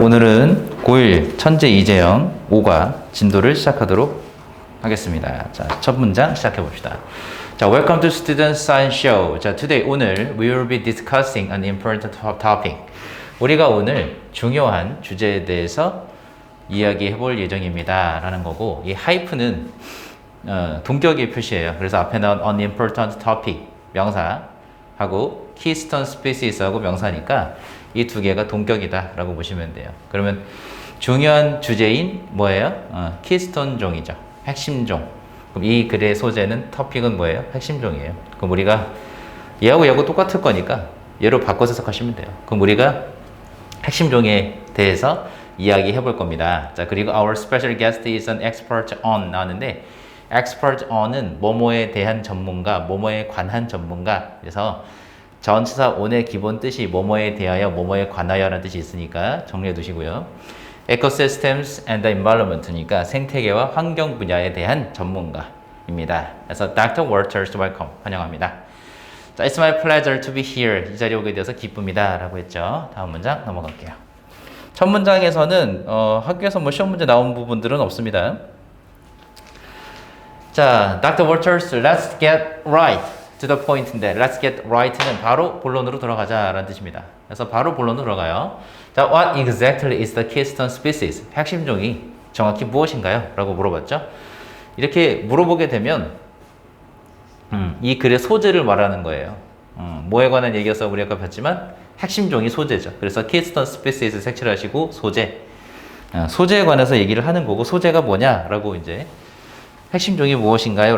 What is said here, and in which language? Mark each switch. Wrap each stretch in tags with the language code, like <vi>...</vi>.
<ko>오늘은 고1 천재 이재영 5과 진도를 시작하도록 하겠습니다. 자, 첫 문장 시작해 봅시다.</ko> <en>자, Welcome to Student Science Show. 자, today 오늘 we will be discussing an important topic.</en> <ko>우리가 오늘 중요한 주제에 대해서 이야기해 볼 예정입니다. 라는 거고, 이 하이프는 동격의 표시예요. 그래서 앞에 나온 an important topic 명사하고 keystone species하고 명사니까 이 두 개가 동격이다 라고 보시면 돼요. 그러면 중요한 주제인 뭐예요? 키스톤 종이죠. 핵심 종. 그럼 이 글의 소재는 토픽은 뭐예요? 핵심 종이에요. 그럼 우리가 얘하고 똑같을 거니까 얘로 바꿔서 해석하시면 돼요. 그럼 우리가 핵심 종에 대해서 이야기해 볼 겁니다. 자, 그리고</ko> <en>our special guest is an expert on</en> <ko>나왔는데 expert on은 뭐뭐에 대한 전문가, 뭐뭐에 관한 전문가. 그래서 전치사 on의 기본 뜻이 뭐뭐에 대하여, 뭐뭐에 관하여 라는 뜻이 있으니까 정리해 두시고요.</ko> <en>Ecosystems and the Environment</en> <ko>니까 생태계와 환경 분야에 대한 전문가입니다. 그래서 Dr.</ko> <en>Walters welcome,</en> <ko>환영합니다.</ko> <en>자, It's my pleasure to be here.</en> <ko>이 자리에 오게 되어서 기쁩니다. 라고 했죠. 다음 문장 넘어갈게요. 첫 문장에서는 학교에서 뭐 시험 문제 나온 부분들은 없습니다. 자, Dr.</ko> <en>Walters, let's get right to the point인데 let's get right는</en> <ko>바로 본론으로 돌아가자 라는 뜻입니다. 그래서 바로 본론으로 들어가요.</ko> <en>자, what exactly is the keystone species?</en> <ko>핵심 종이 정확히 무엇인가요? 라고 물어봤죠. 이렇게 물어보게 되면 이 글의 소재를 말하는 거예요. 뭐에 관한 얘기여서 우리 아까 봤지만 핵심 종이 소재죠. 그래서 keystone species 색칠을 하시고 소재. 소재에 관해서 얘기를 하는 거고 소재가 뭐냐라고 이제 핵심 종이 무엇인가요?</ko>